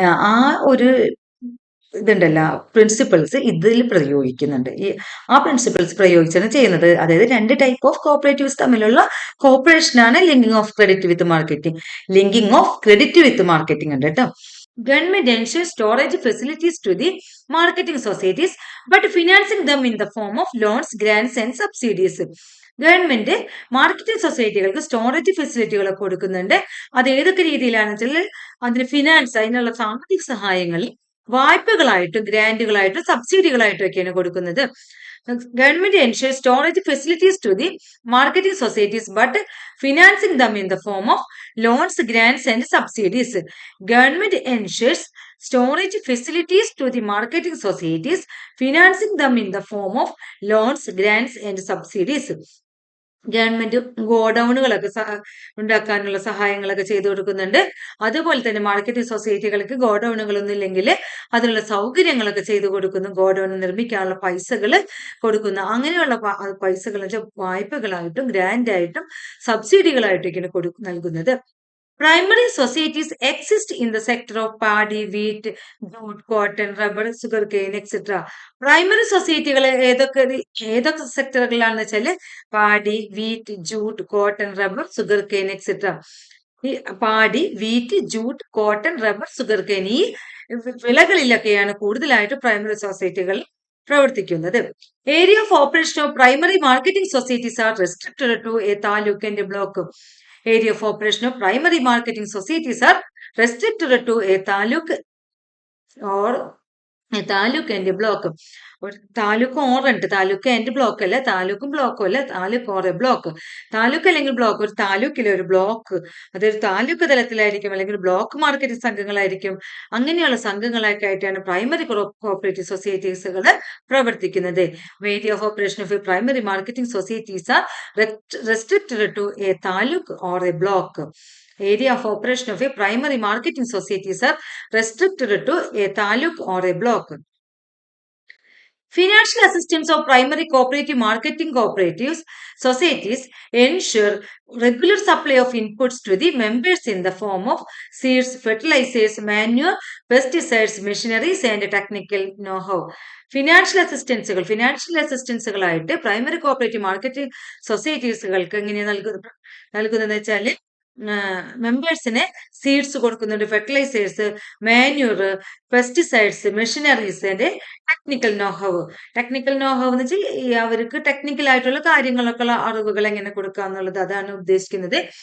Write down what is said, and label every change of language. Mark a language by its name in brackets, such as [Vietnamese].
[Malayalam] ആ ഒരു ഇതുണ്ടല്ലോ, പ്രിൻസിപ്പിൾസ് ഇതിൽ പ്രയോഗിക്കുന്നുണ്ട്. ആ പ്രിൻസിപ്പിൾസ് പ്രയോഗിച്ചാണ് ചെയ്യുന്നത്. അതായത് രണ്ട് ടൈപ്പ് ഓഫ് കോപ്പറേറ്റീവ്സ് തമ്മിലുള്ള കോപ്പറേഷനാണ് linking of credit with marketing. Linking of credit with marketing ഉണ്ട് കേട്ടോ. [English] Government ensures storage facilities to the marketing societies, but financing them in the form of loans, grants and subsidies. [Malayalam] Government marketing സൊസൈറ്റികൾക്ക് storage ഫെസിലിറ്റികൾ കൊടുക്കുന്നുണ്ട്. അത് ഏതൊക്കെ രീതിയിലാണെന്ന് വെച്ചാൽ അതിന് finance, അതിനുള്ള സാമ്പത്തിക സഹായങ്ങൾ വായ്പകളായിട്ടും ഗ്രാന്റുകളായിട്ടും സബ്സിഡികളായിട്ടും ഒക്കെയാണ് കൊടുക്കുന്നത്. [English] Government ensures storage facilities to the marketing societies, but financing them in the form of loans, grants and subsidies. Government ensures storage facilities to the marketing societies, financing them in the form of loans, grants and subsidies. [Malayalam] Government ഗോഡൌണുകളൊക്കെ ഉണ്ടാക്കാനുള്ള സഹായങ്ങളൊക്കെ ചെയ്തു കൊടുക്കുന്നുണ്ട്. അതുപോലെ തന്നെ marketing സൊസൈറ്റികൾക്ക് ഗോഡൌണുകളൊന്നും ഇല്ലെങ്കിൽ അതിനുള്ള സൗകര്യങ്ങളൊക്കെ ചെയ്തു കൊടുക്കുന്നു. ഗോഡൌൺ നിർമ്മിക്കാനുള്ള പൈസകൾ കൊടുക്കുന്നു. അങ്ങനെയുള്ള പൈസകൾ വായ്പകളായിട്ടും ഗ്രാന്റ് ആയിട്ടും സബ്സിഡികളായിട്ടൊക്കെയാണ് നൽകുന്നത്. [English] Primary societies exist in the sector of paddy, wheat, jute, cotton, rubber, sugarcane, etc. [Malayalam] Primary സൊസൈറ്റികൾ ഏതൊക്കെ സെക്ടറുകളിലാണെന്ന് വെച്ചാല് പാടി, wheat, jute, cotton, rubber, sugar cane etcetera. ഈ പാടി, wheat, jute, cotton, rubber, sugar cane ഈ വിളകളിലൊക്കെയാണ് കൂടുതലായിട്ട് പ്രൈമറി സൊസൈറ്റികൾ പ്രവർത്തിക്കുന്നത്. [English] Area of operation of primary marketing societies are restricted to a taluk and block. Area of operation of primary marketing societies are restricted to a taluk or a taluk and a block. [Malayalam] Taluk ഓറുണ്ട്, taluk and block അല്ല, താലൂക്കും ബ്ലോക്കും അല്ല, [English] Taluk or a block. [Malayalam] Taluk അല്ലെങ്കിൽ block, ഒരു താലൂക്കിലെ ഒരു block, അതൊരു താലൂക്ക് തലത്തിലായിരിക്കും, അല്ലെങ്കിൽ block marketing സംഘങ്ങളായിരിക്കും. അങ്ങനെയുള്ള സംഘങ്ങളൊക്കെ ആയിട്ടാണ് പ്രൈമറി കോപ്പറേറ്റീവ് സൊസൈറ്റീസുകൾ പ്രവർത്തിക്കുന്നത്. [English] Area of operation of a primary marketing societies are restricted to a taluk or a block. Area of operation of a primary marketing societies are restricted to a taluk or a block. Financial assistance of primary cooperative marketing cooperatives societies ensure regular supply of inputs to the members in the form of seeds, fertilizers, manure, pesticides, machineries and technical know-how. [Malayalam] Financial അസിസ്റ്റൻസുകളായിട്ട് primary cooperative marketing സൊസൈറ്റീസുകൾക്ക് എങ്ങനെ നൽകുന്നതെന്ന് വെച്ചാൽ മെമ്പേഴ്സിന് seeds കൊടുക്കുന്നുണ്ട്, fertilisers, manure, pesticides, machineries and technical know-how എന്ന് വെച്ചാൽ അവർക്ക് technical ആയിട്ടുള്ള കാര്യങ്ങളൊക്കെ അറിവുകൾ എങ്ങനെ കൊടുക്കുക എന്നുള്ളത്, അതാണ് ഉദ്ദേശിക്കുന്നത്.